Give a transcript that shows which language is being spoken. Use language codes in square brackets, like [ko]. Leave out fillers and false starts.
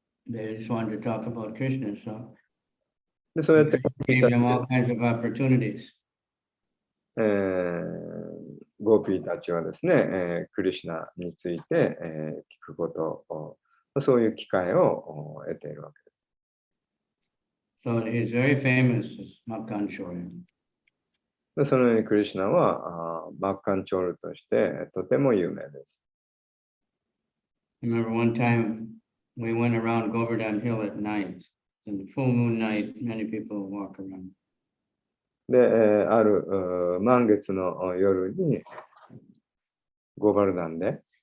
[en] They just wanted to talk about Krishna, so [ja] で、そうやって [en] gave them all kinds of opportunities. [ja] ゴーピーたちはですね、クリシュナについて、聞くことを、そういう機会を得ているわけです。 [en] So he's very famous as Makkan Chorya. [ja] で、そのようにクリシュナはマッカンチョールとしてとても有名です。 [en] I remember one time we went around Govardhan Hill at night. In the full moon night, many people walk around. [ja] で、ある満月の夜にゴバルダンで、